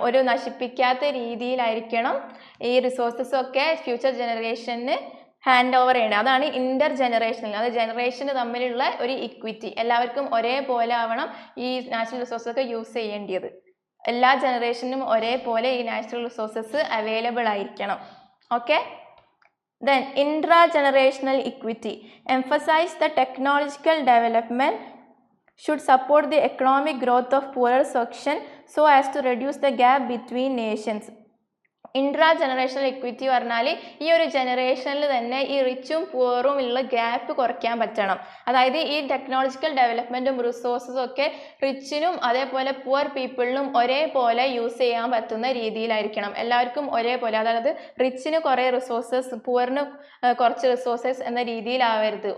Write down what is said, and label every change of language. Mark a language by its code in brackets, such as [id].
[ml] ഒരു നശിപ്പിക്കാത്ത രീതിയിലായിരിക്കണം ഈ റിസോഴ്സസ് ഒക്കെ ഫ്യൂച്ചർ ജനറേഷന് ഹാൻഡ് ഓവർ ചെയ്യണം. അതാണ് ഇന്റർജനറേഷണൽ, അത് ജനറേഷന് തമ്മിലുള്ള ഒരു ഇക്വിറ്റി. എല്ലാവർക്കും ഒരേപോലെ ആവണം ഈ നാച്ചുറൽ റിസോഴ്സസ് ഒക്കെ യൂസ് ചെയ്യേണ്ടത്. എല്ലാ ജനറേഷനും ഒരേപോലെ ഈ നാച്ചുറൽ റിസോഴ്സസ് അവൈലബിൾ ആയിരിക്കണം. Okay. [en] Then intra-generational equity. Emphasize the technological development should support the economic growth of poorer section so as to reduce the gap between nations. [ml] Intra generational equity പറഞ്ഞാൽ ഈ ഒരു ജനറേഷനിൽ തന്നെ ഈ റിച്ചും പുവറും ഉള്ള ഗ്യാപ്പ് കുറയ്ക്കാൻ പറ്റണം. അതായത് ഈ ടെക്നോളജിക്കൽ ഡെവലപ്മെൻറ്റും റിസോഴ്സസും ഒക്കെ റിച്ചിനും അതേപോലെ പുവർ പീപ്പിളിനും ഒരേപോലെ യൂസ് ചെയ്യാൻ പറ്റുന്ന രീതിയിലായിരിക്കണം. എല്ലാവർക്കും ഒരേപോലെ, അതായത് റിച്ചിന് കുറേ റിസോഴ്സസ് പുവറിന് കുറച്ച് റിസോഴ്സസ് എന്ന രീതിയിലാവരുത്.